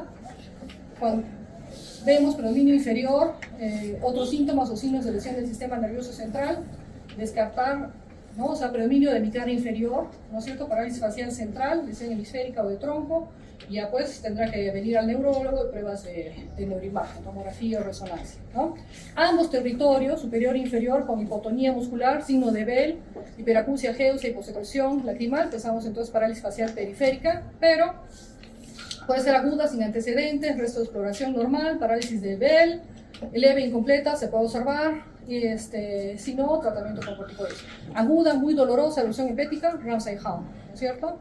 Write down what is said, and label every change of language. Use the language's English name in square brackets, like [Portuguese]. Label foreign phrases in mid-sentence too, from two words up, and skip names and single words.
[Spanish] Cuando vemos predominio inferior, otros síntomas o signos de lesión del sistema nervioso central, descartar, ¿no? O sea, predominio de hemisferio inferior, ¿no es cierto? Parálisis facial central, lesión hemisférica o de tronco, y ya pues tendrá que venir al neurólogo y pruebas de neuroimagen, tomografía o resonancia, ¿no? Ambos territorios, superior e inferior, con hipotonía muscular, signo de Bell, hiperacusia, geusia, hiposecreción lacrimal, pensamos entonces parálisis facial periférica, pero puede ser aguda sin antecedentes, resto de exploración normal, parálisis de Bell, leve incompleta, se puede observar, y si no, tratamiento con corticoides. Aguda, muy dolorosa, erupción hepática, Ramsay-Hunt, ¿no es cierto?